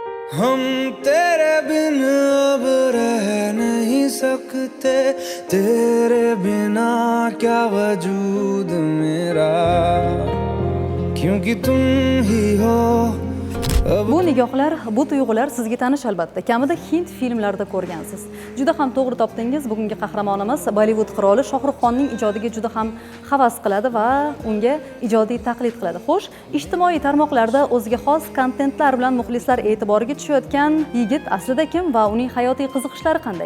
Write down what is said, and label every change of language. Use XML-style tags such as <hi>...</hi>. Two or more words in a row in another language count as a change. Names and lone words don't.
<hi>हम तेरे बिन अब रह नहीं सकते, तेरे बिना क्या वजूद मेरा, क्योंकि तुम ही हो.</hi> <uz>Bu nigohlar, bu tuyg'ular sizga tanish albatta. Kamida Hind filmlarida ko'rgansiz. Juda ham to'g'ri topdingiz. Bugungi qahramonimiz Bollivud qiroli Shohrux Xonning ijodiga juda ham havas qiladi va unga ijodiy taqlid qiladi. Xo'sh, ijtimoiy tarmoqlarda o'ziga xos kontentlar bilan muxlislar e'tiboriga tushayotgan yigit aslida kim va uning hayotiy qiziqishlari qanday?</uz>